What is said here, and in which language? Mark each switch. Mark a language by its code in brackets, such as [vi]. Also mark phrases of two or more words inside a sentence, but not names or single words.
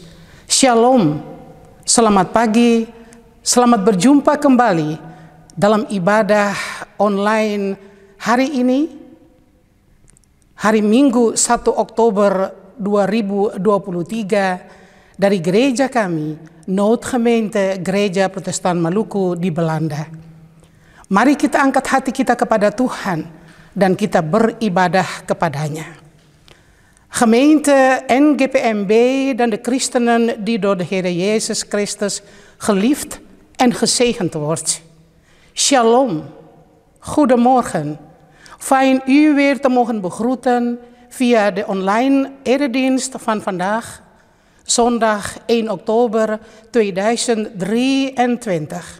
[id] Shalom, selamat pagi, selamat berjumpa kembali dalam ibadah online hari ini, hari Minggu 1 Oktober 2023 dari gereja kami, Noodgemeente Gereja Protestan Maluku di Belanda. Mari kita angkat hati kita kepada Tuhan dan kita beribadah kepadanya. [nl] Gemeente NGPMB dan de christenen die door de Heer Jezus Christus geliefd en gezegend wordt. Shalom, goedemorgen. Fijn u weer te mogen begroeten via de online eredienst van vandaag, zondag 1 oktober 2023.